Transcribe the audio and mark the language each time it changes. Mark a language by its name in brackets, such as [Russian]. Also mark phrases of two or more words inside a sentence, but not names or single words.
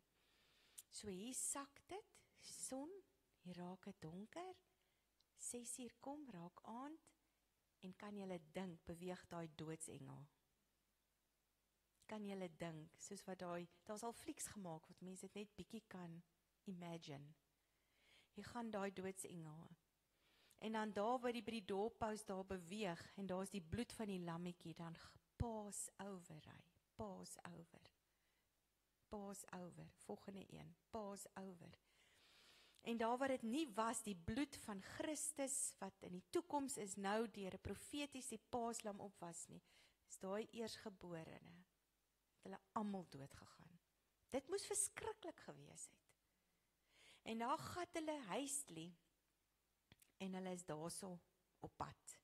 [Afrikaans] So hier sak dit, son, hier raak het donker, 6 uur kom, raak aand, en kan julle dink, beweeg daai doodsengel. Kan julle dink, soos wat daar's al flieks gemaak, wat mense dit net bietjie kan imagine. Hier gaan daai doodsengel. En dan daar waar die by die doopous daar beweeg, en daar is die bloed van die lammetjie, dan [English] pass over [Afrikaans] hy, [English] pass over. Pass over, [Afrikaans] volgende een, [English] pass over. [Afrikaans] En daar waar dit nie was, die bloed van Christus, wat in die toekoms is nou deur 'n profetiese paaslam op was nie, is daai eersgeborene, het hulle almal doodgegaan. Dit moes verskriklik gewees het. En daar gat hulle huislie, en hulle is daarso op pad.